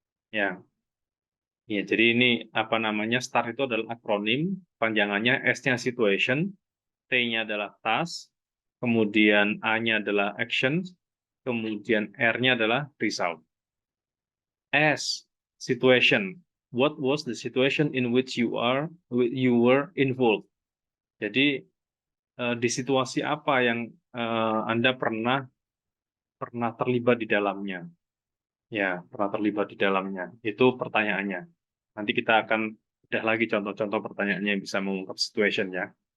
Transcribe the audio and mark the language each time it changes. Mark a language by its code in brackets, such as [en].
[id] Ya, ya, jadi ini apa namanya, STAR itu adalah akronim, panjangannya S-nya situation, T-nya adalah task, kemudian A-nya adalah action, kemudian R-nya adalah result. [en] S, situation. What was the situation in which you were involved? [id] Jadi di situasi apa yang Anda pernah terlibat di dalamnya? Ya, pernah terlibat di dalamnya. Itu pertanyaannya. Nanti kita akan bedah lagi contoh-contoh pertanyaannya yang bisa mengungkap situation ya.